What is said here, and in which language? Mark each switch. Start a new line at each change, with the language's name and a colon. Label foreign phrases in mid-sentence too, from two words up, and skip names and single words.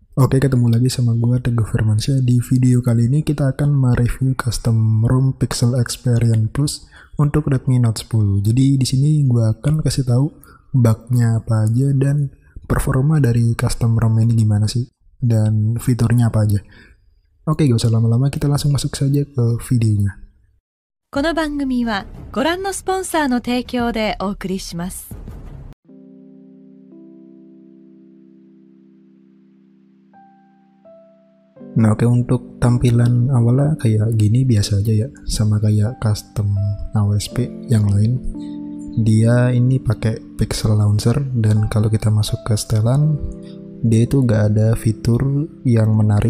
Indonesian: Oke, ketemu lagi sama gue Teguh Firmansyah. Di video kali ini kita akan mereview
English: custom ROM
Indonesian: Pixel Experience Plus untuk Redmi Note 10. Jadi di sini gue akan kasih tahu bug-nya apa aja dan performa dari
English: custom ROM
Indonesian: ini gimana sih dan fiturnya apa aja. Oke, gak usah lama-lama, kita langsung masuk saja ke videonya.
Japanese: この番組はご覧のスポンサーの提供でお送りします。
Indonesian: Nah, oke, untuk tampilan awalnya kayak gini biasa aja ya, sama kayak custom AWSP yang lain. Dia ini pakai Pixel Launcher, dan kalau kita masuk ke setelan, dia itu gak ada fitur yang menarik.